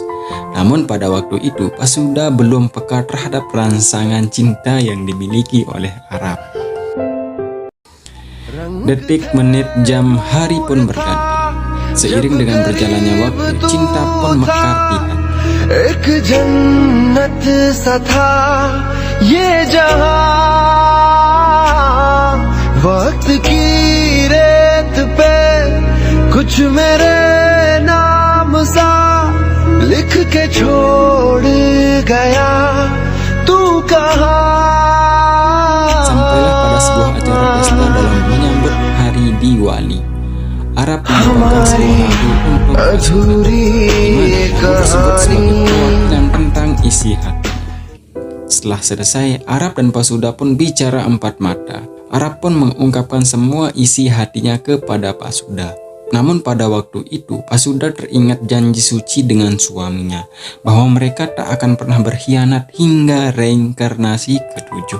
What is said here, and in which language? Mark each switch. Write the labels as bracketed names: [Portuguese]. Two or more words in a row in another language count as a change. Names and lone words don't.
[Indonesian] Namun pada waktu itu Pasuda belum peka terhadap rangsangan cinta yang dimiliki oleh Arab. Detik, menit, jam, hari pun berganti. Seiring dengan berjalannya waktu, cinta pun mekar di hati. [Hindi] एक जन्नत सा था ये जहां, वक्त की रेत पे कुछ मेरे नाम सा लिख के छोड़ गया, तू कहाँ. [Indonesian] Sampailah pada sebuah acara pesta dalam menyambut hari Diwali. Arab membawakan sebuah lagu untuk [Hindi] अधूरी कहानी. [Indonesian] dan tentang isi hati. Setelah selesai, Arab dan Pasuda pun bicara empat mata. Arab pun mengungkapkan semua isi hatinya kepada Pasuda. Namun pada waktu itu, Pasuda teringat janji suci dengan suaminya, bahwa mereka tak akan pernah berkhianat hingga reinkarnasi ketujuh.